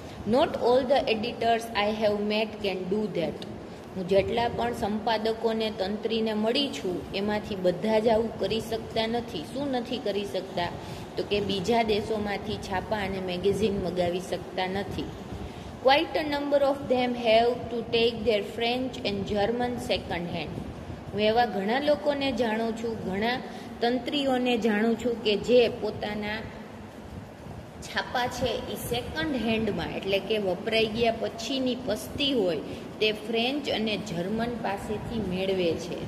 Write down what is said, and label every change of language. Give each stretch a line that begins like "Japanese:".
English: Not all the editors I have met can do that.
Gujarati: હું જેટલા પણ સંપાદકોને, તંત્રીને મળી છું એમાંથી બધા જ આવું કરી શકતા નથી. શું નથી કરી શકતા? તો કે બીજા દેશોમાંથી છાપા અને મેગેઝિન મગાવી શકતા નથી.
English: Quite a number of them have to take their French and German second hand.
Gujarati: હું એવા ઘણા લોકોને જાણું છું, ઘણા તંત્રીઓને જાણું છું કે જે પોતાના છાપા છે એ સેકન્ડ હેન્ડમાં એટલે કે વપરાઈ ગયા પછીની પસ્તી હોય તે ફ્રેન્ચ અને જર્મન પાસેથી મેળવે છે.